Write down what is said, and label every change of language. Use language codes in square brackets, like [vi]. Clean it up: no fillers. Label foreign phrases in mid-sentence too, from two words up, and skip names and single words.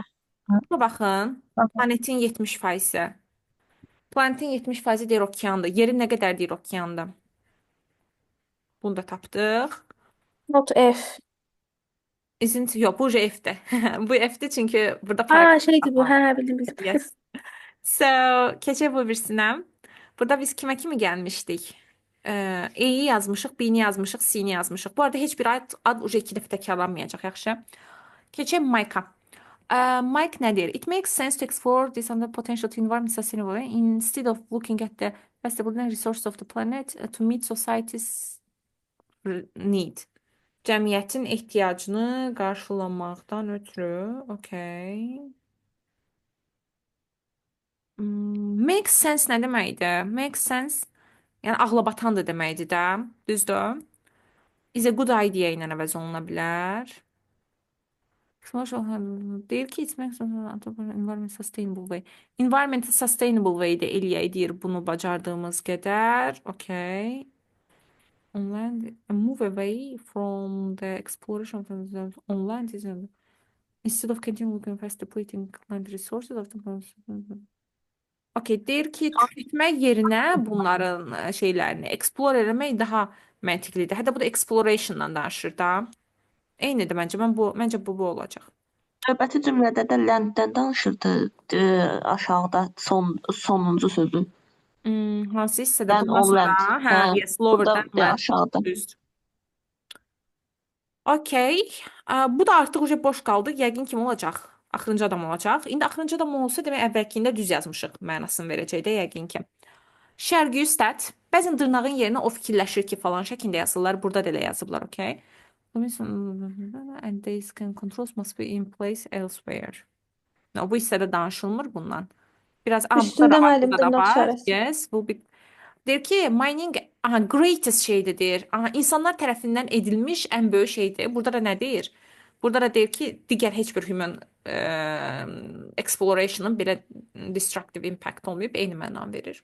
[az] Buna baxın. Planetin 70%. Planetin 70% deyir okeandır. Yerin nə qədər deyir okeandır? Bunu da tapdıq. [en] Not F. [az] Yox, bu F-dir. Bu F-dir çünki burada Aa, paraqraf şeydi bu. var. Hə, bildim. [en] Yes. So, [az] keçək bu birisinə. Burada biz kimə kimi gəlmişdik? E-yi yazmışıq, B-ni yazmışıq, C-ni yazmışıq. Bu arada heç bir ad ucu iki dəfə təkrarlanmayacaq, yaxşı? Keçək Mayka. Mike nə deyir? [en] It makes sense to explore this on the potential to environment sustainable way instead of looking at the valuable resources of the planet to meet society's need. [az] Cəmiyyətin ehtiyacını qarşılamaqdan ötürü. Okay. [en] Make sense [az] nə deməkdir? Make sense, yəni ağlabatandır deməkdir də. Düzdür? [en] Is a good idea [az] ilə əvəz oluna bilər. Deyir ki, [en] it makes environment sustainable way. Environment sustainable way [az] də eləyək deyir bunu bacardığımız qədər. Okay. [en] On land, move away from the exploration of the on land instead of continuing looking fast depleting land resources of the Okay, [az] deyir ki, tüketmək yerinə bunların şeylərini explore eləmək daha məntiqlidir. Hətta bu da explorationdan danışır da. Eynidir məncə. Məncə bu olacaq. Növbəti cümlədə də landdən danışırdı aşağıda sonuncu sözü. Hansı hissədə? Then Bundan on sonra, land. hə, [en] yes, lower [az] Burada [en] than land. [az] aşağıda. Düzdür. Okay. Bu da artıq uje boş qaldı. Yəqin kim olacaq? Axırıncı adam olacaq. İndi axırıncı adam olsa demək əvvəlkində düz yazmışıq mənasını verəcək də yəqin ki. Şərqi üstad. Bəzən dırnağın yerinə o fikirləşir ki falan şəklində yazırlar. Burada da elə yazıblar, okay? [en] And these can controls must be in place elsewhere. [az] No, bu hissədə danışılmır bundan. Biraz Üstündə burada da var, müəllim burada da dırnaq var. işarəsi. Yes, bu bir deyir ki, [en] mining greatest [az] şeydir deyir. İnsanlar tərəfindən edilmiş ən böyük şeydir. Burada da nə deyir? Burada da deyir ki, digər heç bir [en] human exploration'ın [az] belə [en] destructive impact [az] olmayıb eyni məna verir.